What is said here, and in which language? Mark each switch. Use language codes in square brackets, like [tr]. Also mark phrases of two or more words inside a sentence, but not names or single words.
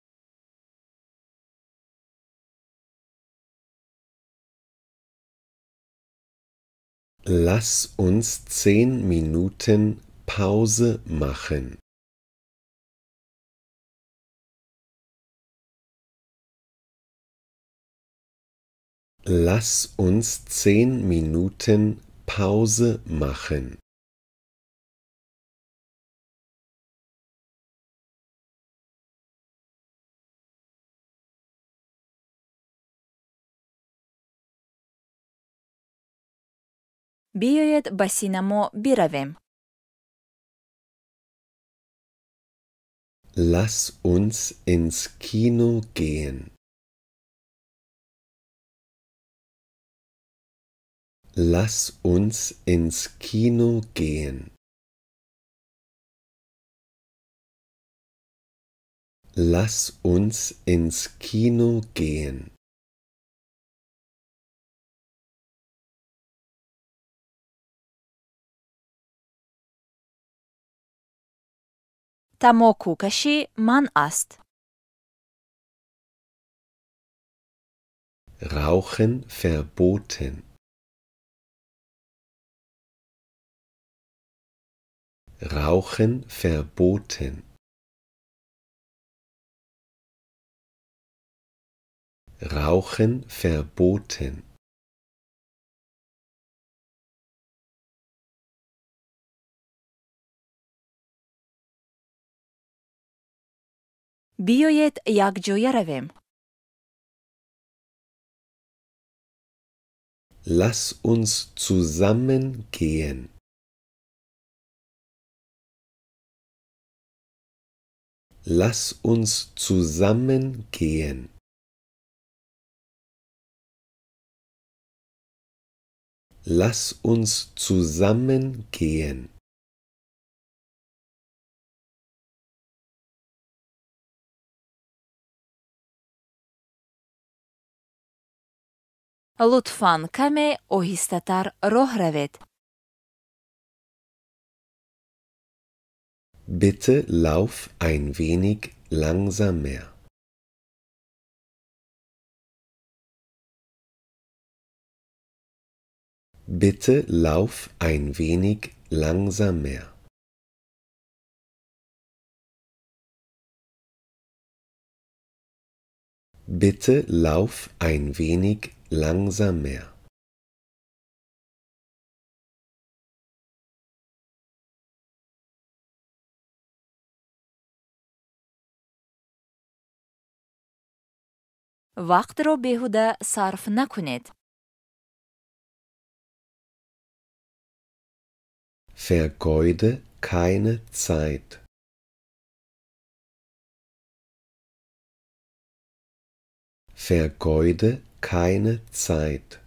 [de] Lass uns 10 Minuten Pause machen. Lass uns 10 Minuten Pause machen. [fa] بیایید به سینما برویم. [de] Lass uns ins Kino gehen. Lass uns ins Kino gehen. Lass uns ins Kino gehen. [tg] тамоку кашӣ ман аст. [de] Rauchen verboten. Rauchen verboten. Rauchen verboten. [tg] بیایید якҷоя равем. [de] Lass uns zusammen gehen. Lass uns zusammen gehen. Lass uns zusammen gehen. [tg] лутфан каме оҳистатар роҳ равед. [de] Bitte lauf ein wenig langsamer. Bitte lauf ein wenig langsamer. Bitte lauf ein wenig langsamer. [tg] вақтро беҳуда сарф накунед. [de] Vergeude keine Zeit. Vergeude keine Zeit.